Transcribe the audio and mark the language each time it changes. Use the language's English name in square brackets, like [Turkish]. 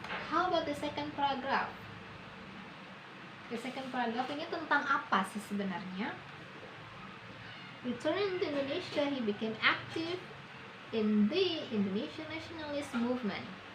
[English] How about the second paragraph? The second paragraph [Indonesian] ini tentang apa sih sebenarnya? [English] Returning to Indonesia, he became active in the Indonesian nationalist movement.